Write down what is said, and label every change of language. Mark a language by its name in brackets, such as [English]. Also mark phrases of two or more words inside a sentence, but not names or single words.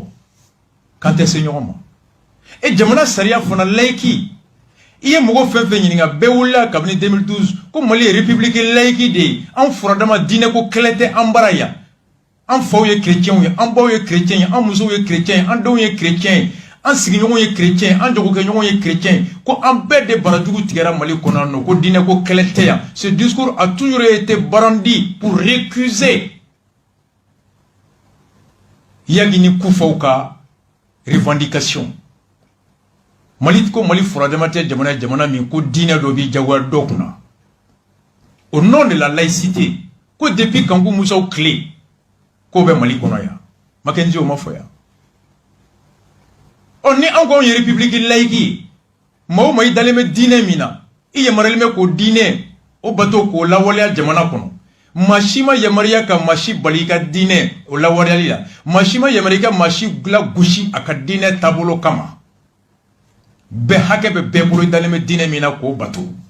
[Bambara] k'an tɛ se ɲɔgɔn ma jamana sariya fana layiki i ye mɔgɔ fɛn fɛn ɲininka bɛɛ wulila kabini 2012 ko Mali ye république layiki de ye an furadama diinɛ ko kɛlɛ tɛ an bara yan an faw ye chrétiens ye an baw ye chrétiens ye an musow ye chrétiens ye an denw ye chrétiens ye an sigiɲɔgɔnw ye chrétiens ye an jagokɛɲɔgɔnw ye chrétiens ye ko an bɛɛ de barajugu tigɛra Mali kɔnɔ yan nɔ ko diinɛ ko kɛlɛ tɛ yan. [French] Ce discours a toujours été brandi pour récuser [Bambara] yagi ni kufaw ka [French] revendication. [Bambara] Mali ko Mali furadama tɛ jamana min ko diinɛ dɔ bi jagoya dɔ kunna [French] au nom de la laïcité [Bambara] ko depuis Kanku Musaw tile ko bɛ Mali kɔnɔ yan Mackenzie o ma fɔ yan ni an ko ye [French] république laïque [Bambara] maa o maa i dalen bɛ diinɛ min na i yamaruyalen bɛ k'o diinɛ o bato k'o lawaleya jamana kɔnɔ maa si ma yamaruya ka maa si bali i ka diinɛ o lawaleyali la maa si ma yamaruya i ka maa si lagosi a ka diinɛ taabolo kama bɛɛ hakɛ bɛ bɛɛ bolo i dalen bɛ diinɛ min na k'o bato